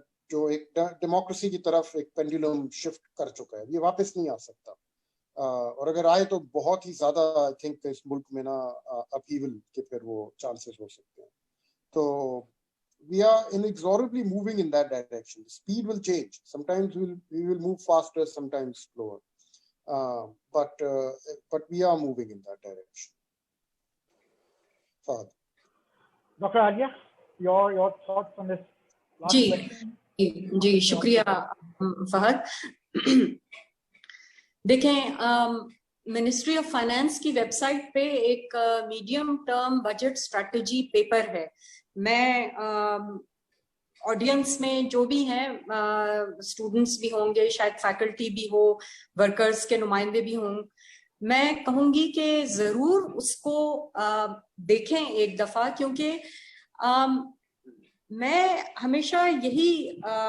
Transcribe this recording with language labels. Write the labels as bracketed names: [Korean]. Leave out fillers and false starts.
[Urdu] جو ایک ڈیموکریسی کی طرف ایک پینڈولم شفٹ کر چکا ہے، یہ واپس نہیں آ سکتا، اور اگر آئے تو بہت ہی زیادہ [English] I think [Urdu] اس ملک میں نا اپہیول کے پھر وہ چانسز ہو سکتے ہیں. [English] تو we are inexorably moving in that direction. The speed will change. Sometimes we will move faster, sometimes slower, but we are moving in that direction. Fahad. Dr. Alia, your thoughts on this last question? [Urdu] جی شکریہ فہد. دیکھیں ministry of finance کی web site پہ ایک medium term budget strategy paper ہے. میں audience میں جو بھی ہیں اسٹوڈنٹس بھی ہوں گے، شاید فیکلٹی بھی ہو، ورکرز کے نمائندے بھی ہوں، میں کہوں گی کہ ضرور اس کو دیکھیں ایک دفعہ، کیونکہ میں ہمیشہ یہی